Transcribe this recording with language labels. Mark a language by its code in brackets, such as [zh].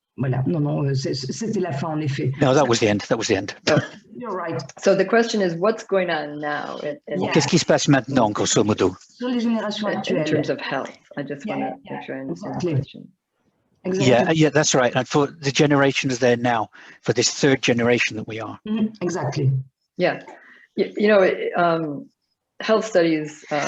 [fr] Voilà, non, c'était la fin en effet. [en] No, that was the end. That was the end. You're right. So the question is, what's going on now? [fr] Qu'est-ce qui se passe maintenant, grosso modo? Sur les générations actuelles. [en] In terms of health, I just want to make sure I understand the question. Exactly. Yeah, that's right. And for the generations there now, for this third generation that we are. Exactly. Yeah, you know, health studies.